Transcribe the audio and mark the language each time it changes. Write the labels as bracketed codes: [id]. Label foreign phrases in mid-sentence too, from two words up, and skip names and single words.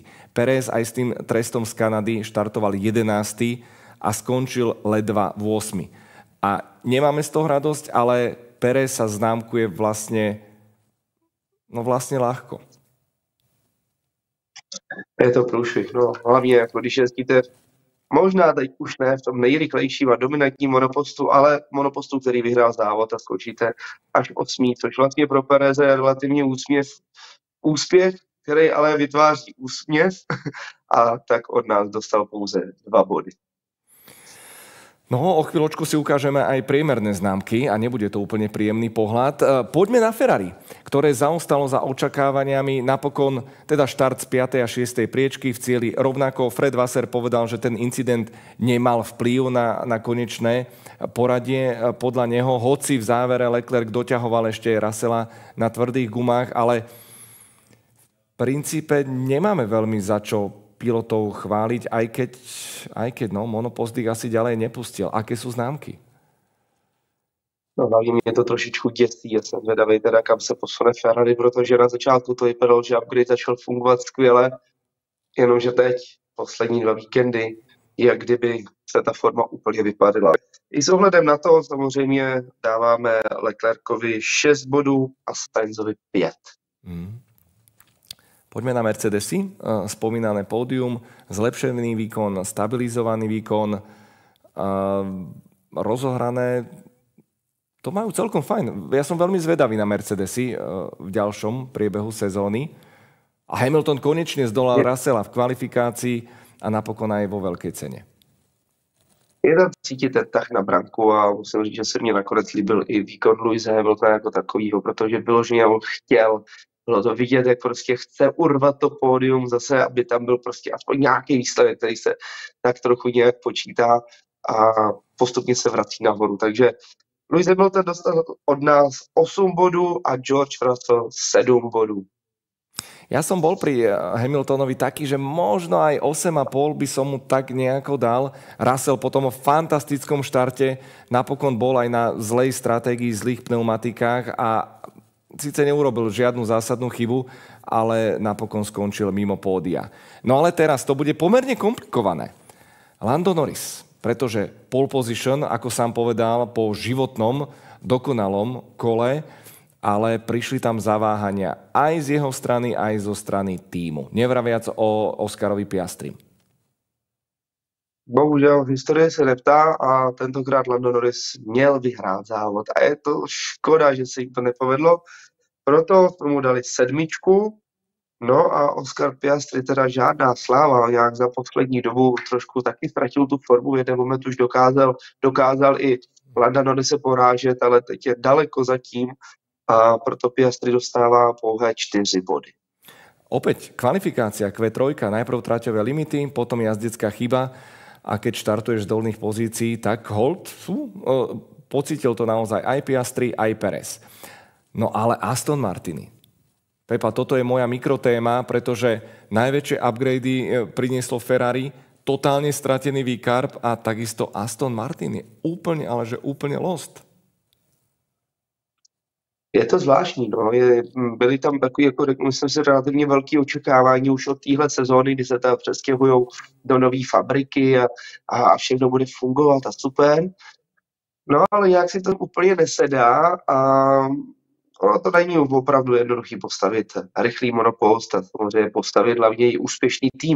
[sk] Pérez aj s tým trestom z Kanady štartoval 11. a skončil ledva v 8. A nemáme z toho radosť, ale Pérez sa známkuje vlastne ľahko. [cs] Je to průšvih, no hlavně jako když jezdíte možná teď už ne v tom nejrychlejším a dominantním monopostu, ale monopostu, který vyhrál závod a skočíte až 8, což vlastně pro Pereze je relativně úspěch, který ale vytváří úsměv a tak od nás dostal pouze 2 body. [sk] No, o chvíľočku si ukážeme aj priemerné známky a nebude to úplne príjemný pohľad. Poďme na Ferrari, ktoré zaostalo za očakávaniami. Napokon teda štart z 5. a 6. priečky v cieli. Rovnako Fred Vasseur povedal, že ten incident nemal vplyv na konečné poradie podľa neho, hoci v závere Leclerc doťahoval ešte Russella na tvrdých gumách, ale v princípe nemáme veľmi za čo pilotov chváliť, aj keď monopost ich asi ďalej nepustil. Aké sú známky? [cs] No hlavně mě to trošičku děsí, já jsem zvědavý teda, kam se posune Ferrari, protože na začátku to vypadalo, že upgrade začal fungovat skvěle, jenomže teď, poslední 2 víkendy, jak kdyby se ta forma úplně vypadla. I s ohledem na to samozřejmě dáváme Leclercovi 6 bodů a Sainzovi 5. [sk] Poďme na Mercedesy. Spomínané pódium, zlepšený výkon, stabilizovaný výkon, rozohrané. To majú celkom fajn. Ja som veľmi zvedavý na Mercedesy v ďalšom priebehu sezóny. A Hamilton konečne zdolal Russella v kvalifikácii a napokon aj vo veľkej cene. [cs] Je tam cítit ten tah na branku a musím říct, že se mně nakonec líbil i výkon Lewise Hamiltona jako takovýho, protože vyloženě on chtěl. Bylo to vidět, jak prostě chce urvat to pódium zase, aby tam byl prostě aspoň nějaký výsledek, který se tak trochu nějak počítá a postupně se vrací nahoru. Takže Lewis Hamilton dostal od nás 8 bodů a George Russell 7 bodů. [sk] Ja som bol pri Hamiltonovi taký, že možno aj 8,5 by som mu tak nejako dal. Russell po tom fantastickom štarte napokon bol aj na zlej stratégii, zlých pneumatikách a síce neurobil žiadnu zásadnú chybu, ale napokon skončil mimo pódia. No ale teraz to bude pomerne komplikované. Lando Norris, pretože [en] pole position, [sk] ako sám povedal, po životnom, dokonalom kole, ale prišli tam zaváhania aj z jeho strany, aj zo strany týmu. Nevraviac o Oscarovi Piastrim. [cs] Bohužel historie se neptá a tentokrát Lando Norris měl vyhrát závod a je to škoda, že se jim to nepovedlo. Proto tomu dali 7. No a Oscar Piastri teda žádná sláva, nějak za poslední dobu trošku taky ztratil tu formu, v jeden moment už dokázal i Landa Norrise porážet, ale teď je daleko zatím a proto Piastri dostává pouhé 4 body. [sk] Opäť kvalifikácia Q3, najprv traťové limity, potom jazdecká chyba a keď štartuješ z dolných pozícií, tak hold, pocítil to naozaj aj Piastri, aj Perez. No ale Aston Martiny. Pepa, toto je moja mikrotéma, pretože najväčšie upgrady prinieslo Ferrari, totálne stratený V-Carb a takisto Aston Martin je úplne, ale že úplne lost. [cs] Je to zvláštní, no. Byly tam takový, jako myslím si, relativně velké očekávání už od téhle sezóny, kdy se tam přestěhují do nové fabriky a všechno bude fungovat a super. No ale nějak si to úplně nesedá a ono to není opravdu jednoduchý postavit rychlý monopost a samozřejmě postavit hlavně i úspěšný tým.